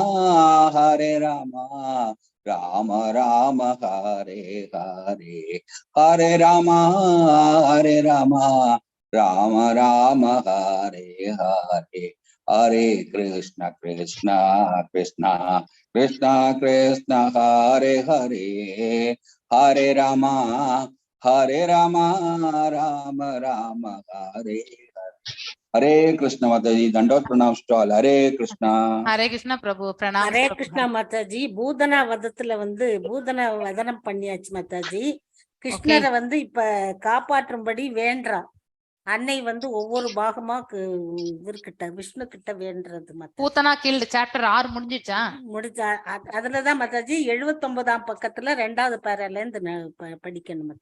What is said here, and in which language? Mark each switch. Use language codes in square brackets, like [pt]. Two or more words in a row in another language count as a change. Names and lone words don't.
[sa] राम राम हरे हरे हरे राम राम राम हरे हरे हरे कृष्ण कृष्ण कृष्ण कृष्ण कृष्ण हरे हरे हरे राम राम राम हरे हरे हरे कृष्ण माताजी, [hi] दंडवत प्रणाम [en] to all. [sa] हरे कृष्णा. हरे कृष्णा प्रभु, प्रणाम. हरे कृष्णा माताजी. [ta] பூதனா வதத்துல பூதனா வதனம் பண்ணியாச்சு மாதாஜி. கிருஷ்ணரை இப்ப காப்பாற்றும்படி வேண்டா. அன்னை ஒவ்வொரு பாகமா இவர்கிட்ட விஷ்ணு கிட்ட வேண்டது. பூதனா killed சாப்டர் 6 முடிஞ்சிச்சா? முடிச்சா. அதுலதான் மாதாஜி 79ஆம் பக்கத்துல 2வது பேரால இருந்து படிக்கணும் மாதாஜி.